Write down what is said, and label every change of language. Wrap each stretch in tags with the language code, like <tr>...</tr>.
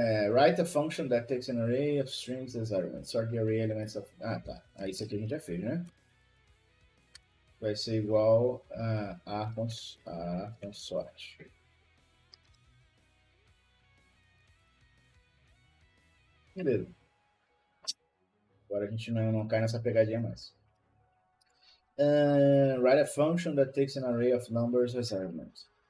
<en>Write a function that takes an array of strings as arguments. Sort the array elements of... tá.</en> <pt>Isso aqui a gente já fez, né? Vai ser igual a a.sort. Beleza. Agora a gente não cai nessa pegadinha mais.</pt> <en>Write a function that takes an array of numbers as arguments.</en>